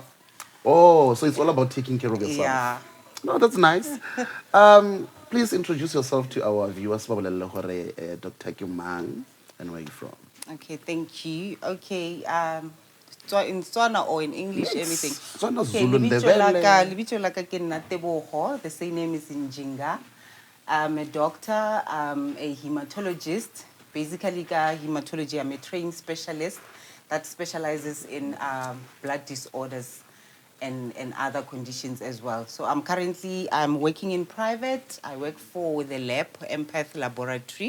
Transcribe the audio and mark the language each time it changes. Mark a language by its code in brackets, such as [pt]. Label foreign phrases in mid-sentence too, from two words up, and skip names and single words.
[en] Oh, so it's all about taking care of yourself. Yeah. No, that's nice. Please introduce yourself to our viewers. Dr. Kimang, and where are you from? Okay, thank you. Okay, so in Tswana or in English, everything. Tswana, Okay, Zulu, [st] libitso laka ke nna Tebogo. [en] The same name is Njinga. I'm a doctor, I'm a hematologist. Basically, hematology, I'm a trained specialist that specializes in blood disorders and other conditions as well. So I'm working in private. I work for the lab, Empath Laboratory.